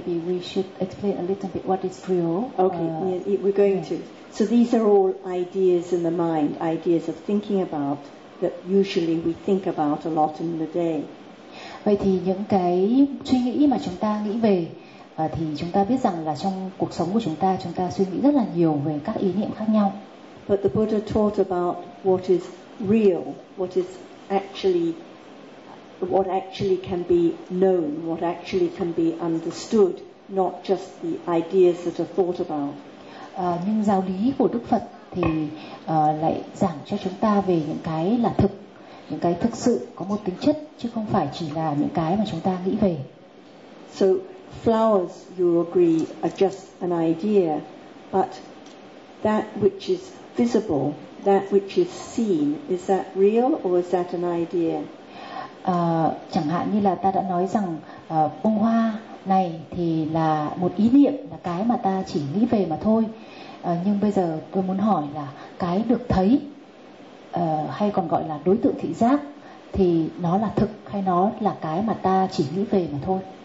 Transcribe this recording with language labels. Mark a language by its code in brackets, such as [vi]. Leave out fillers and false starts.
[en] maybe we should explain a little bit what is real. Okay, yeah, we're going to. So these are all ideas in the mind, ideas of thinking about that usually we think about a lot in the day. [vi] Vậy thì những cái suy nghĩ mà chúng ta nghĩ về thì chúng ta biết rằng là trong cuộc sống của chúng ta suy nghĩ rất là nhiều về các ý niệm khác nhau. [en] But the Buddha taught about what is real, what is actually, what actually can be known, what actually can be understood, not just the ideas that are thought about. [vi] Nhưng giáo lý của Đức Phật thì lại giảng cho chúng ta về những cái là thực, những cái thực sự có một tính chất chứ không phải chỉ là những cái mà chúng ta nghĩ về. [en] So flowers, you agree, are just an idea, but that which is visible, that which is seen, is that real or is that an idea? [vi] Chẳng hạn như là ta đã nói rằng bông hoa này thì là một ý niệm, là cái mà ta chỉ nghĩ về mà thôi. Nhưng bây giờ tôi muốn hỏi là cái được thấy hay còn gọi là đối tượng thị giác thì nó là thực hay nó là cái mà ta chỉ nghĩ về mà thôi?